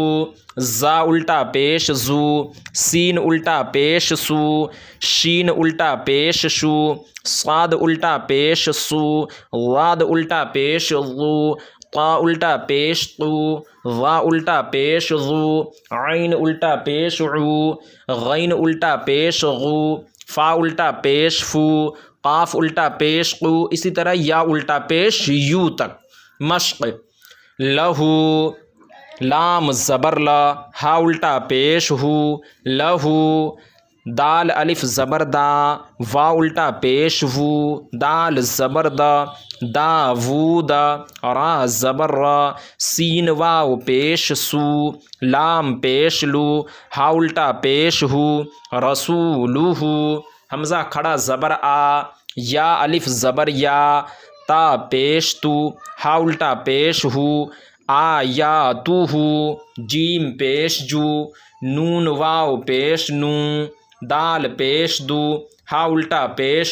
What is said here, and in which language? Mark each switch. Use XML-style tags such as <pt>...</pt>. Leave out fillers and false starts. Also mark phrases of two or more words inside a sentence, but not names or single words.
<ur>زا الٹا پیش زو، سین الٹا پیش سو، شین الٹا پیش شو، صاد الٹا پیش سو، واد الٹا پیش ذو، طا الٹا پیش تو، ظا الٹا پیش ذو، عین الٹا پیش عو، غین الٹا پیش غو، فا الٹا پیش فو، قاف الٹا پیش قو، اسی طرح یا الٹا پیش یو تک مشق۔ لہو، لام زبر لا، ہا الٹا پیش ہو، لہو، دال الف زبر دا، وا الٹا پیش وو، دال زبر دا، دا وو دا، را زبر را، سین واو پیش سو، لام پیش لو، ہا الٹا پیش ہو، رسولہ، حمزہ کھڑا زبر آ، یا الف زبر یا، تا پیش تو، ہا الٹا پیش ہو، آیاتہ، جیم پیش جو، نون واو پیش نو، دال پیش دو، ہا الٹا پیش</ur>